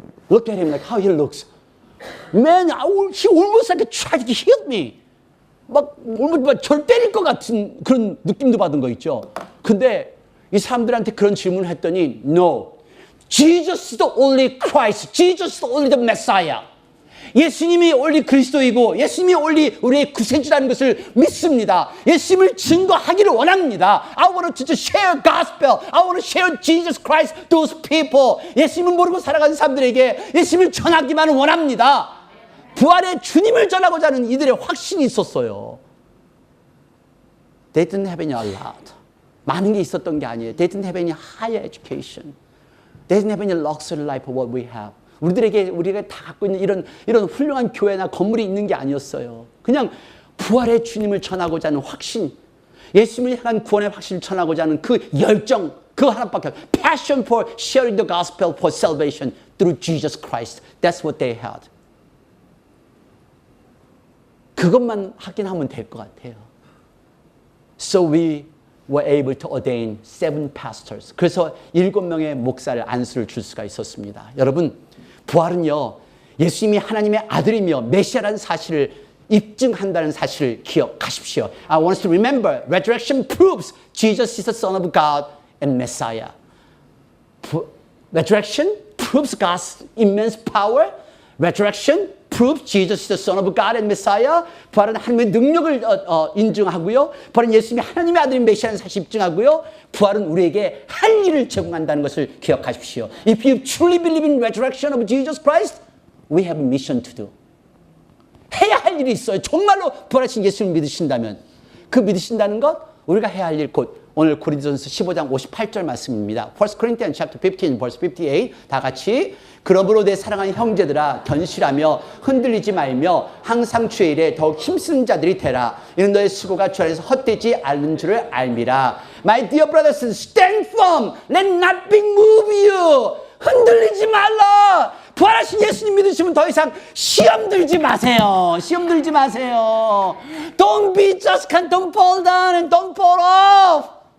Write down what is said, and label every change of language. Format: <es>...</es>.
<en>Look at him like how he looks. Man, he almost like tried to hit me.</en> <ko>막 저를 때릴 것 같은 그런 느낌도 받은 거 있죠. 근데 이 사람들한테 그런 질문을 했더니</ko> <en>No, Jesus is the only Christ. Jesus is the only the Messiah.</en> <ko>예수님이 only 그리스도이고 예수님이 only 우리의 구세주라는 것을 믿습니다. 예수님을 증거하기를 원합니다.</ko> <en>I want to just share gospel. I want to share Jesus Christ to those people.</en> <ko>예수님을 모르고 살아가는 사람들에게 예수님을 전하기만 원합니다. 부활의 주님을 전하고자 하는 이들의 확신이 있었어요.</ko> <en>They didn't have any a lot.</en> <ko>많은 게 있었던 게 아니에요.</ko> <en>They didn't have any higher education. They didn't have any luxury life of what we have.</en> <ko>우리가 다 갖고 있는 이런 훌륭한 교회나 건물이 있는 게 아니었어요. 그냥 부활의 주님을 전하고자 하는 확신, 예수님을 향한 구원의 확신을 전하고자 하는 그 열정, 그거 하나밖에 없어요.</ko> <en>Passion for sharing the gospel for salvation through Jesus Christ. That's what they had.</en> <ko>그것만 확인하면 될 것 같아요.</ko> <en>So we were able to ordain 7 pastors.</en> <ko>그래서 7명의 목사를 안수를 줄 수가 있었습니다. 여러분, 부활은요, 예수님이 하나님의 아들이며 메시아라는 사실을 입증한다는 사실을 기억하십시오.</ko> <en>I want you to remember, resurrection proves Jesus is the Son of God and Messiah. Resurrection proves God's immense power. Resurrection proves Jesus is the Son of God and Messiah.</en> <ko>부활은 하나님의 능력을 인증하고요. 부활은 예수님이 하나님의 아들인 메시아라는 사실을 입증하고요. 부활은 우리에게 할 일을 제공한다는 것을 기억하십시오.</ko> <en>If you truly believe in resurrection of Jesus Christ, we have a mission to do.</en> <ko>해야 할 일이 있어요. 정말로 부활하신 예수님을 믿으신다면 그 믿으신다는 것, 우리가 해야 할 일 곧 오늘 고린도전서 15장 58절 말씀입니다.</ko> <en>1 Corinthians chapter 15 verse 58</en> <ko>다 같이 그러므로 내 사랑하는 형제들아 견실하며 흔들리지 말며 항상 주의 일에 더욱 힘쓰는 자들이 되라. 이는 너의 수고가 주 안에서 헛되지 않는 줄을 알미라.</ko> <en>My dear brothers, stand firm. Let nothing move you.</en> <ko>흔들리지 말라. 부활하신 예수님 믿으시면 더 이상 시험 들지 마세요. 시험 들지 마세요.</ko> <en>Don't be just, don't fall down and don't fall off.</en>